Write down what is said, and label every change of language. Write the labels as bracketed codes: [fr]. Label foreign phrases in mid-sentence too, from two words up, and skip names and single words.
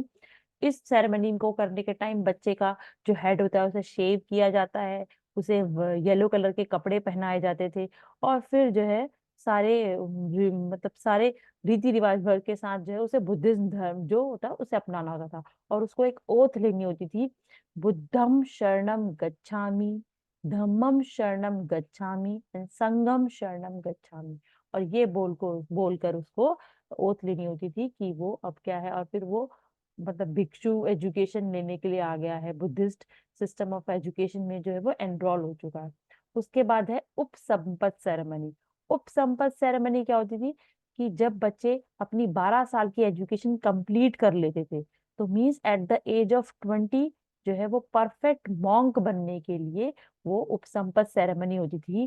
[hi] इस सेरेमनी को करने के टाइम बच्चे का जो हेड होता है उसे शेव किया जाता है, उसे [en] yellow colour [hi] के कपड़े पहनाए जाते थे, और फिर जो है सारे मतलब सारे रीति रिवाज भर के साथ जो है उसे बुद्धिज्म धर्म जो होता है उसे अपनाना होता था। और उसको एक ओथ लेनी होती थी, [pi] बुद्धम शरणम गच्छामि, धम्मम शरणम गच्छामि एंड संघम शरणम गच्छामि। [hi] और ये बोलकर उसको ओथ लेनी होती थी कि वो अब क्या है, और फिर वो मतलब भिक्षु एजुकेशन लेने के लिए आ गया है, [en] Buddhist system of education [hi] में जो है वो एनरोल हो चुका है। उसके बाद है उपसंपद सेरेमनी। उपसंपद सेरेमनी क्या होती थी कि जब बच्चे अपनी 12 साल की [en] education complete [hi] कर लेते थे तो [en] means at the age of [hi] 20 जो है वो [en] perfect monk [hi] बनने के लिए वो उपसंपद सेरेमनी होती थी।